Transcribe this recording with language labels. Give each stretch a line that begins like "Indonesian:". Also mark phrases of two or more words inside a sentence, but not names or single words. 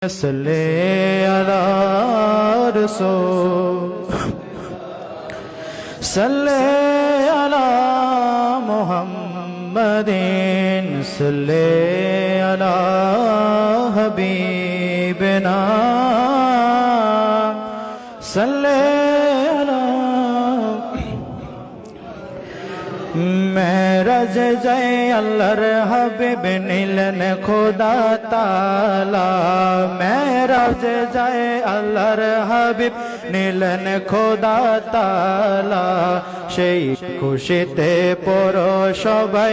Arabic: صلی علی رسول صلی علی محمد صلی علی حبیبنا صلی
Bangla: মেরাজ যায় আল্লাহর হাবিব নিলেন খোদা তাআলা মেরাজ যায় আল্লাহর হাবিব নিলেন খোদা তাআলা সেই খুশিতে পড়ো সবাই